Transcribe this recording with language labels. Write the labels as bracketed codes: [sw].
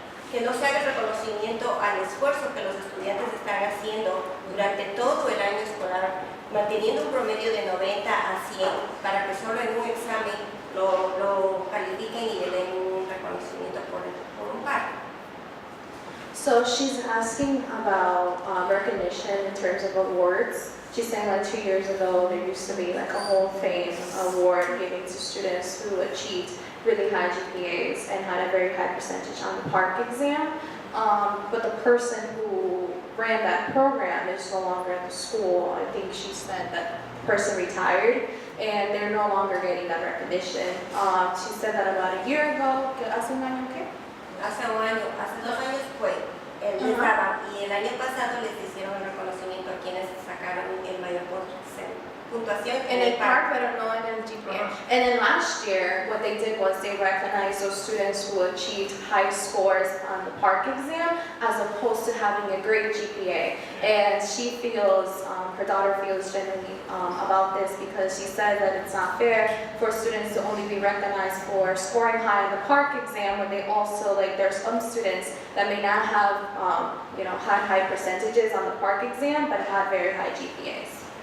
[es] que no se haga el reconocimiento al esfuerzo que los estudiantes están haciendo durante todo el año escolar, manteniendo un promedio de 90 a 100, para que solo en un examen lo califiquen y le den un reconocimiento por un par. [en] So she's asking about recognition in terms of awards. She's saying like 2 years ago there used to be like a Hall of Fame award given to students who achieved really high GPAs and had a very high percentage on the PARCC exam. But the person who ran that program is no longer at the school. I think she said that person retired and they're no longer getting that recognition. She said that about a year ago. [es] ¿Hace un año qué? Hace 2 años fue, les daban, y el año pasado les hicieron el reconocimiento a quienes sacaron el mayor puntuación [en] In the PARCC, but no in the GPA. And then last year, what they did was they recognized those students who achieved high scores on the PARCC exam as opposed to having a great GPA. And she feels, her daughter feels genuinely about this because she said that it's not fair for students to only be recognized for scoring high on the PARCC exam when they also, like, there's some students that may not have, had high percentages on the PARCC exam, but had very high GPAs.